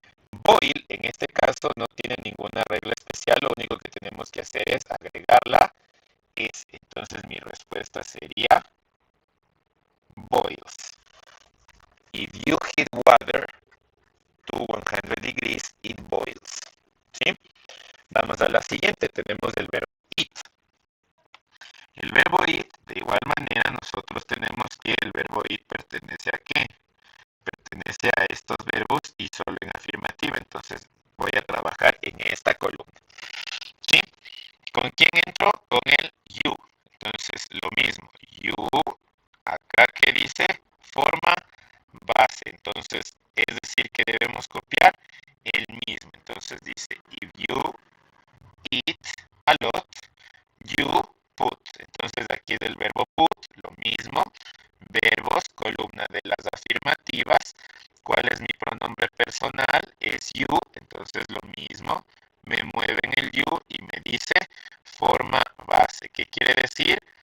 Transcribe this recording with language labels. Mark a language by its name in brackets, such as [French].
[Spanish] Boil, en este caso, no tiene ninguna regla especial, lo único que tenemos que hacer es agregarla S. Entonces, mi respuesta sería boils. [English] If you heat water to 100 degrees, it boils. [Spanish] ¿Sí? Vamos a la siguiente, tenemos el verbo eat. El verbo eat, de igual manera, nosotros tenemos que el verbo eat pertenece a ¿qué? Pertenece a estos verbos y solo en afirmativa. Entonces, voy a trabajar en esta columna. ¿Sí? ¿Con quién entro? Con el you. Entonces, lo mismo. You, acá que dice forma base. Entonces, es decir, que debemos copiar el mismo. Entonces, dice, [English] if you eat a lot, you put. [Spanish] Entonces, aquí del verbo put, lo mismo. Verbos, columna de las afirmativas. ¿Cuál es mi pronombre personal? Es you. Entonces, lo mismo. Me mueve en el you y me dice forma base. ¿Qué quiere decir?